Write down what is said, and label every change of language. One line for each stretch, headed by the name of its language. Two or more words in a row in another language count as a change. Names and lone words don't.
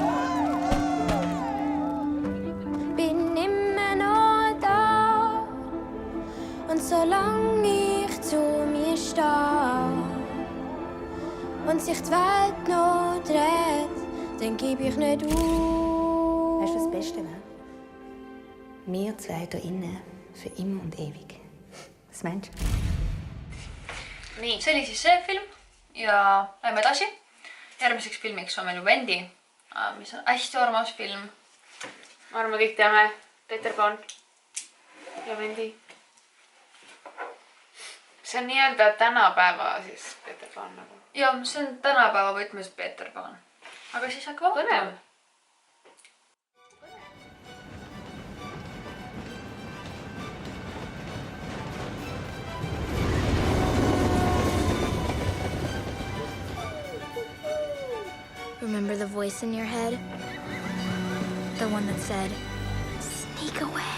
German: Bin immer noch da und solange ich zu mir stehe und sich die Welt noch dreht, dann gebe ich nicht auf. Weißt du, was das Beste wäre? Wir zwei hier innen für immer und ewig. Was meinst du?
Estonian: Nii, see oli siis see film ja lähme edasi. Järgmiseks filmiks on meil ju Wendy, mis on hästi armas film. Ma arvan, kõik teame Peter Pan ja Wendy. See on nii-öelda tänapäeva siis Peter Pan nagu. Ja, see on tänapäeva võtmes Peter Pan. Aga siis hakkab põnev.
English: Remember the voice in your head? The one that said, "Sneak away."